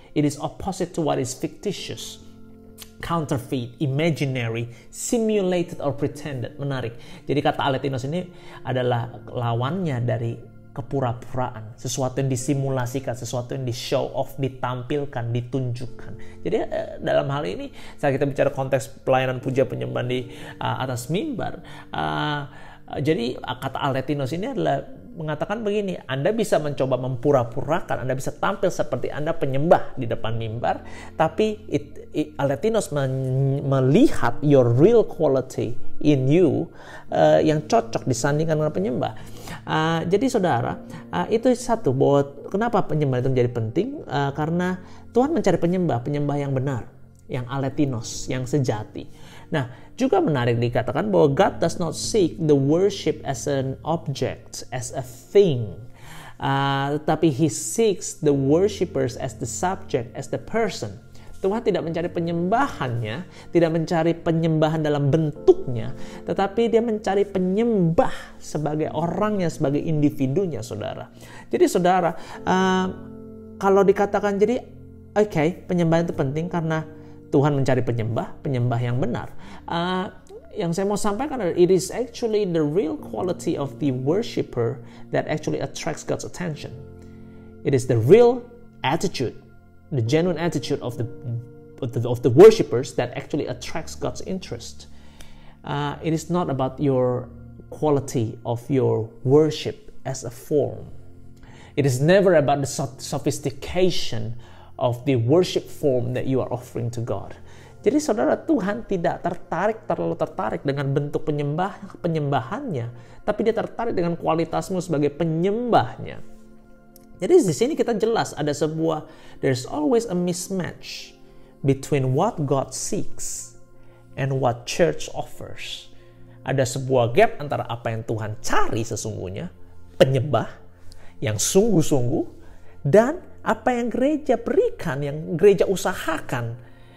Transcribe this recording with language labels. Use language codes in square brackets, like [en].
[en] It is opposite to what is fictitious, counterfeit, imaginary, simulated or pretended. [id] Menarik. Jadi kata aletinos ini adalah lawannya dari kepura-puraan, sesuatu yang disimulasikan, sesuatu yang di-show off, ditampilkan, ditunjukkan. Jadi dalam hal ini saat kita bicara konteks pelayanan puja penyembahan di atas mimbar, jadi kata aletinos ini adalah mengatakan begini, Anda bisa mencoba mempura-purakan, Anda bisa tampil seperti Anda penyembah di depan mimbar, tapi aletinos melihat [en] your real quality in you [id] yang cocok disandingkan dengan penyembah. Jadi saudara, itu satu, bahwa kenapa penyembah itu menjadi penting, karena Tuhan mencari penyembah yang benar, yang aletinos, yang sejati. Nah, juga menarik dikatakan bahwa [en] God does not seek the worship as an object, as a thing, tetapi He seeks the worshippers as the subject, as the person. [id] Tuhan tidak mencari penyembahannya, tidak mencari penyembahan dalam bentuknya, tetapi Dia mencari penyembah sebagai orangnya, sebagai individunya, saudara. Jadi saudara, kalau dikatakan jadi, oke, penyembahan itu penting karena Tuhan mencari penyembah yang benar. Yang saya mau sampaikan adalah [en] it is actually the real quality of the worshipper that actually attracts God's attention. It is the real attitude, the genuine attitude of the worshippers that actually attracts God's interest. It is not about your quality of your worship as a form. It is never about the sophistication of the worship form that you are offering to God. [id] Jadi saudara, Tuhan tidak terlalu tertarik dengan bentuk penyembahannya, tapi Dia tertarik dengan kualitasmu sebagai penyembahnya. Jadi di sini kita jelas ada [en] there's always a mismatch between what God seeks and what church offers. [id] Ada sebuah gap antara apa yang Tuhan cari sesungguhnya, penyembah yang sungguh-sungguh, dan apa yang gereja berikan, yang gereja usahakan.